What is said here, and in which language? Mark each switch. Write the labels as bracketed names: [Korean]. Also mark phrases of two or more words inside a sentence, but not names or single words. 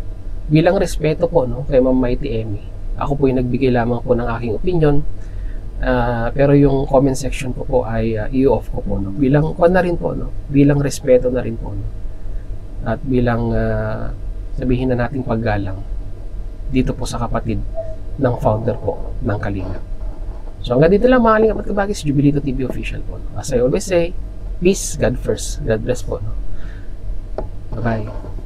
[Filipino] Bilang respeto po, no, kay Ma'am Mighty Emmy, ako po yung nagbigay lamang po ng aking opinion Pero yung comment section ko po ay i-off ko po, no? Bilang na rin po, no? Bilang respeto na rin po, no? At bilang sabihin na nating paggalang dito po sa kapatid ng founder po ng Kalingap. So hanggang dito lang mga Kalingap at Kabagi, si Jubilito TV Official po, no? [English] As I always say, peace, God first. God bless [Filipino] po, no? Bye-bye.